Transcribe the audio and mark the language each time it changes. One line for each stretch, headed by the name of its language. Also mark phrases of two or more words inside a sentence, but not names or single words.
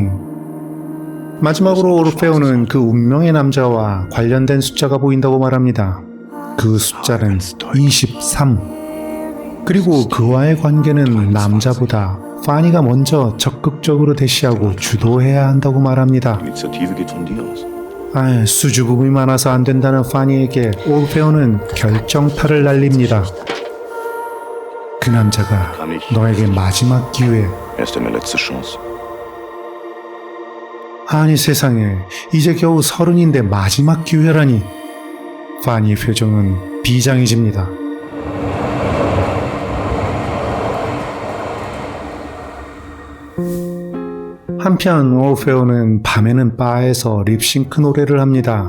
Korean: 마지막으로 오르페오는 그 운명의 남자와 관련된 숫자가 보인다고 말합니다. 그 숫자는 23. 그리고 그와의 관계는 남자보다 파니가 먼저 적극적으로 대시하고 주도해야 한다고 말합니다.
German: Initiative geht von dir aus.
Korean: 수줍음이 많아서 안 된다는 파니에게 오르페오는 결정타를 날립니다. 그 남자가 너에게 마지막 기회.
German: Er ist deine letzte Chance.
Korean: 아니 세상에, 이제 겨우 30인데 마지막 기회라니. 파니의 표정은 비장해집니다. 한편 오르페오는 밤에는 바에서 립싱크 노래를 합니다.